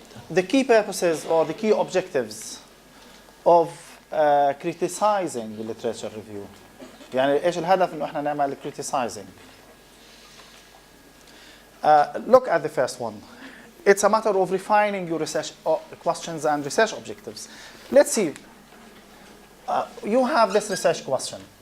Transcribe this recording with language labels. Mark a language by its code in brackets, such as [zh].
[en] The key purposes or the key objectives of criticizing the literature review. [ar] يعني إيش الهدف إنه إحنا نعمل criticizing. [en] Look at the first one. It's a matter of refining your research questions and research objectives. Let's see. You have this research question.